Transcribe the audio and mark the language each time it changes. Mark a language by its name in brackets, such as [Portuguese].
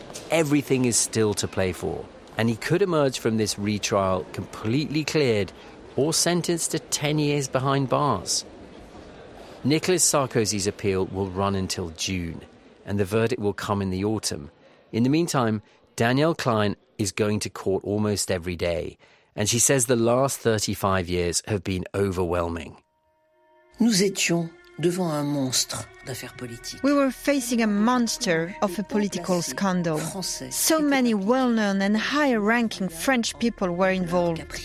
[English] Everything is still to play for, and he could emerge from this retrial completely cleared or sentenced to 10 years behind bars. Nicolas Sarkozy's appeal will run until June, and the verdict will come in the autumn. In the meantime, Danielle Klein is going to court almost every day, and she says the last 35 years have been overwhelming. [French] Nous étions devant un monstre d'affaires politiques. [English] We were facing a monster of a political scandal. So many well-known and high-ranking French people were involved.